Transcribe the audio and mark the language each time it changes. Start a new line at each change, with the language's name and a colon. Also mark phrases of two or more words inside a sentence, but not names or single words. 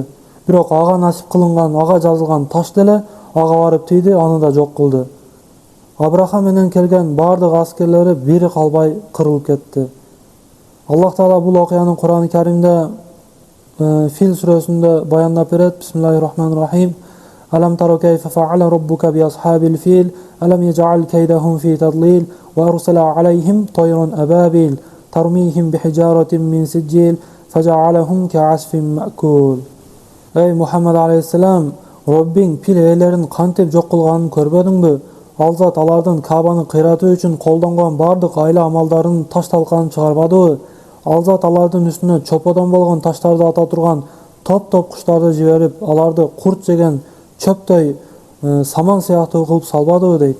Kyrgyz: Бирок ага насип кылынган, ага жазылган таш деле ага барып тийди, аны да жок кылды. Абраха менен келген бардык аскерлери бири калбай кырылып кетти. Аллах Таала бул окуянын Кур'ан-ы Каримде Фил сүрөсүндө баяндап берет.
Arabic: بسم الله الرحمن الرحيم. ألم تر كيف فعل ربك بأصحاب الفيل ألم يجعل كيدهم في تضليل وأرسل عليهم طيرا أبابيل ترميهم بحجارة من سجيل فجعلهم كعصف مأكول.
Kyrgyz: Эй Мухаммад alayhissalam, Раббиң пил ээлерин кантип жок кылганын көрбөдүңбү? Ал зат алардын Каабаны кыйратуу үчүн колдонгон бардык айла амалдарын таш талканын чыгарбадыбы? Ал зат алардын үстүнө чоподон болгон таштарды ата турган топ-топ куштарды жиберип, аларды курт жеген чөптөй саман сыяктуу кылып салбадыбы дейт.